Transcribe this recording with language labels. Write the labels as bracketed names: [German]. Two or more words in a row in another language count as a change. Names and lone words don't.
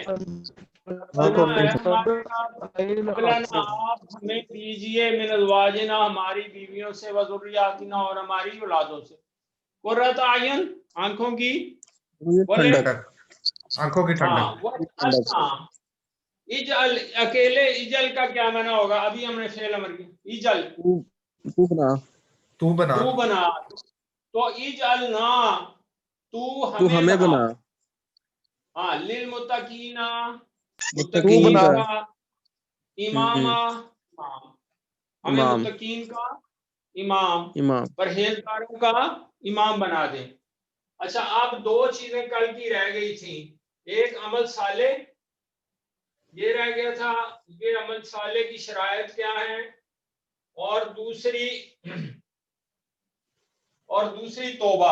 [Urdu] سنے، مولانا آپ ہمیں دیجیے, [Arabic] من أزواجنا, [Urdu] ہماری بیویوں سے، وذریاتنا، اور ہماری اولادوں سے, [Arabic] قرة أعين, [Urdu] آنکھوں کی، بولے ٹھنڈک تک آنکھوں کی ہاں, ٹھنڈک. وہ اچھا، اجعل، اکیلے اجعل کا کیا معنی ہوگا? ابھی ہم نے فعل امر کیا, اجعل تو بنا, تو بنا, تو بنا، تو اجعل نا، تو تو ہمیں بنا. بنا, ہاں, [Arabic] للمتقين, [Urdu] متقین متقین بنا. کا امامًا، امام، ہمیں امام, متقین کا امام, امام. پرہیزگاروں کا امام بنا دے۔ اچھا، اب دو چیزیں کل کی رہ گئی تھی، ایک عمل صالح، یہ رہ گیا تھا، یہ عمل صالح کی شرائط کیا ہے، اور دوسری توبہ.